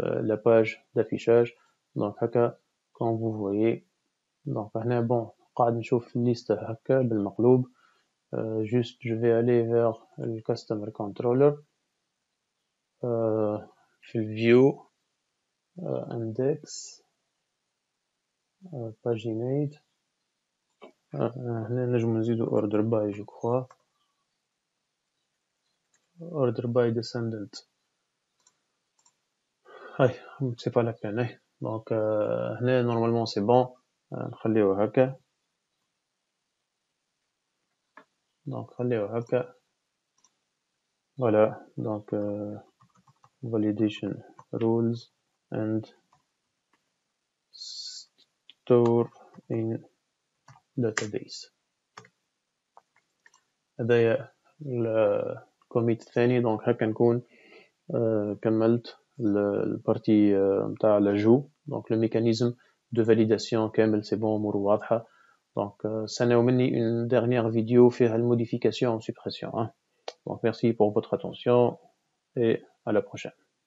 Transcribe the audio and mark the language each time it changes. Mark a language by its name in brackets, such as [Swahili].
[French] la page d'affichage donc [Arabic] هكا [French] comme vous voyez donc [Arabic] هنا bon قاعد نشوف الليست هكا بالمقلوب [French] juste je vais aller vers le customer controller [Arabic] في [English] view index paginate. [Arabic] هنا نجم نزيدو order by je crois. [English] order by descendant. [Arabic] هاي [French] c'est pas la peine هاي. Donc [Arabic] هنا [French] normalement c'est bon. [Arabic] نخليه هكا. Donc خليه هكا. [French] Voilà. Donc [English] validation rules and store in database. [Arabic] هذايا الكوميت الثاني. دونك هكا نكون كملت البارتي نتاع لاجو. دونك لو ميكانيزم دو فاليداسيون كامل سي بون اموره واضحه. دونك استناو مني [French] une dernière vidéo [Arabic] فيها الموديفيكاسيون و [French] suppression. Donc merci pour votre attention et à la prochaine.